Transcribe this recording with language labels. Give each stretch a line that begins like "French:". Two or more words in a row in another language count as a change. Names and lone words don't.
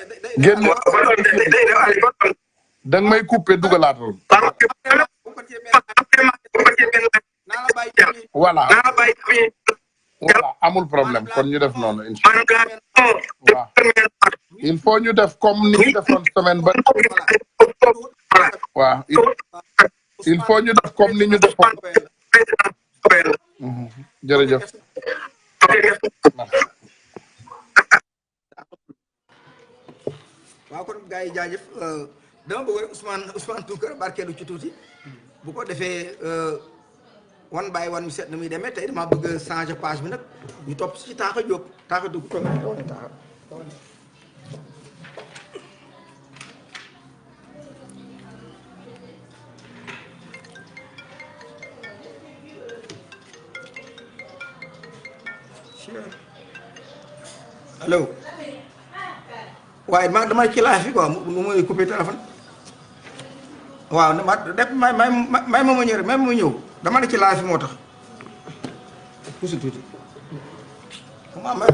Wolof: génn da nga may coupé dugalaatal voilà amul problème kon ñu def noonu
Arabic: إن شاء الله
Wolof: waaw
French: il faut
Wolof: ñu def comme ni ñu defoon semaine ba waaw
French: il faut
Wolof: ñu def comme ni ñu defoon jërëjëf waaw kon gars yi jaajëf dama bëgg rek Ousmane Tounkara barkeelu ci tuuti bu ko defee
English: one by one
Wolof: ñu seet na muy demee tey dama bëgg
French: changer page
Wolof: bi nag ñu topp ci Taaxa Jóob Taaxa dugg toog Taaxa allo waaye ma damay ci live fi quoi mu muy coupé téléphone waaw ma def may ma ñëw rek may ma ñëw dama ne ci live fi moo tax pusi tuuti ma